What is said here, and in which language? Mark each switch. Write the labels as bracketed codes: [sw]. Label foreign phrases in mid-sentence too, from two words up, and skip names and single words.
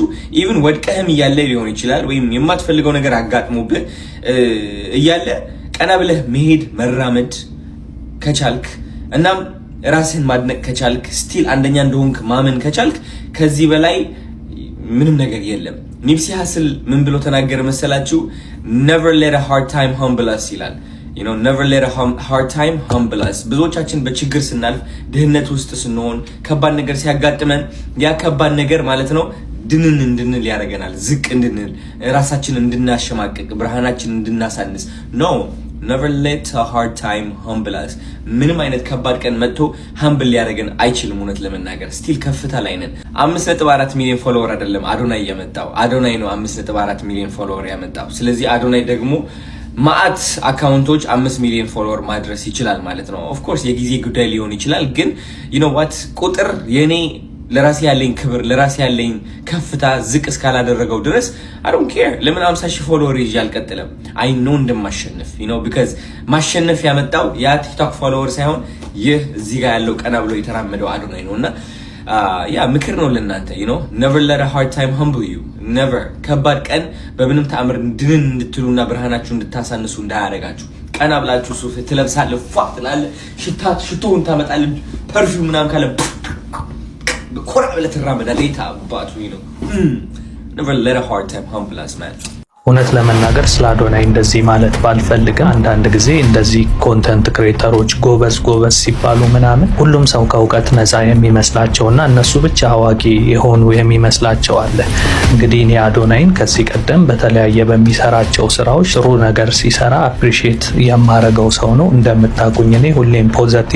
[am] ኢቭን ወድቀህም እያለ ሊሆን ይችላል ወይም የማትፈልገው ነገር አጋጥሞብህ እያለ ቀና ብለህ መሄድ መራመድ ከቻልክ እናም ራስህን ማድነቅ ከቻልክ ስቲል አንደኛ እንደሆንክ ማመን ከቻልክ ከዚህ በላይ ምንም ነገር የለም። ኒፕሲ ሃስል ምን ብሎ ተናገረ መሰላችሁ? [en] never let a hard time humble us ይላል። never let a hard time humble us። [am] ብዙዎቻችን በችግር ስናልፍ፣ ድህነት ውስጥ ስንሆን፣ ከባድ ነገር ሲያጋጥመን ያ ከባድ ነገር ማለት ነው እንድንል ያደርገናል። ዝቅ እንድንል፣ ራሳችንን እንድናሸማቅቅ፣ ብርሃናችንን እንድናሳንስ ነው። [en] never let a hard time humble us። [am] ምንም አይነት ከባድ ቀን መጥቶ humble ሊያደርገን አይችልም። እውነት ለመናገር ስቲል ከፍታ ላይ ነን። 5.4 ሚሊዮን ፎሎወር አይደለም አዶናይ ያመጣው፣ አዶናይ ነው 5.4 ሚሊዮን ፎሎወር ያመጣው። ስለዚህ አዶናይ ደግሞ ማአት አካውንቶች 5 ሚሊዮን ፎሎወር ማድረስ ይችላል ማለት ነው። [en] of course [am] የጊዜ ጉዳይ ሊሆን ይችላል፣ ግን ቁጥር የኔ ለራሴ ያለኝ ክብር ለራሴ ያለኝ ከፍታ ዝቅ እስካላደረገው ድረስ [en] I don't care። [am] ለምን 50,000 ፎሎወር ይዤ አልቀጥለም? [en] I know [am] እንደማሸነፍ because ማሸነፍ ያመጣው ያ ቲክቶክ ፎሎወር ሳይሆን ይህ እዚህ ጋር ያለው ቀና ብሎ የተራመደው አዶናይ ነውና ያ ምክር ነው ለእናንተ [en] never let a hard time humble you። [am] never ከባድ ቀን በምንም ተአምር ድንን እንድትሉና ብርሃናችሁ እንድታሳንሱ እንዳያደርጋችሁ። ቀና ብላችሁ ሱፍ ትለብሳለህ፣ ፏ ትላለህ፣ ሽቶውን ታመጣለህ፣ ፐርፊውም ምናምን ካለ ኮራ ብለህ ትራመዳለህ። የታባቱ [en] never let a hard time humble us man። [am] እውነት ለመናገር ስለ አዶናይ እንደዚህ ማለት ባልፈልግ፣ አንዳንድ ጊዜ እንደዚህ [en] content creators [am] ጎበዝ ሲባሉ ምናምን ሁሉም ሰው ከእውቀት ነፃ የሚመስላቸውና እነሱ ብቻ አዋቂ የሆኑ የሚመስላቸው አለ። እንግዲህ እኔ አዶናይን ከዚህ ቀደም በተለያየ በሚሰራቸው ስራዎች ጥሩ ነገር ሲሰራ አፕሪሺየት የማረገው ሰው ነው። እንደምታውቁኝ እኔ ሁሌም ፖዚቲቭ